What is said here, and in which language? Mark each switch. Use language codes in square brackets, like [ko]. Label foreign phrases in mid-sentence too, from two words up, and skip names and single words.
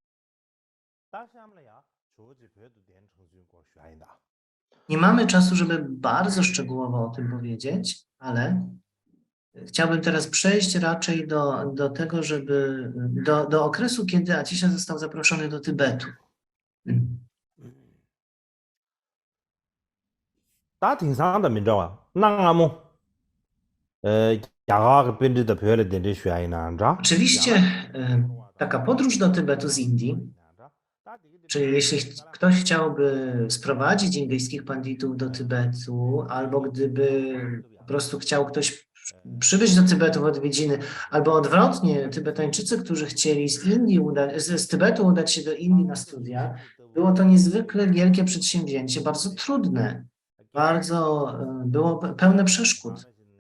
[pl] Nie mamy czasu, żeby bardzo szczegółowo o tym powiedzieć, ale chciałbym teraz przejść raczej do tego, do okresu, kiedy Atisha został zaproszony do Tybetu. 다 挺长的民众啊，那么 야가 밴드의 별에 대해 świajnanja. Oczywiście taka podróż do Tybetu z Indii, czyli jeśli ktoś chciałby sprowadzić indyjskich panditów do Tybetu, albo gdyby po prostu chciał ktoś przybyć do Tybetu w odwiedziny, albo odwrotnie, Tybetańczycy, którzy chcieli z Tybetu udać się do Indii na studia, było to niezwykle wielkie przedsięwzięcie, bardzo trudne, było pełne przeszkód.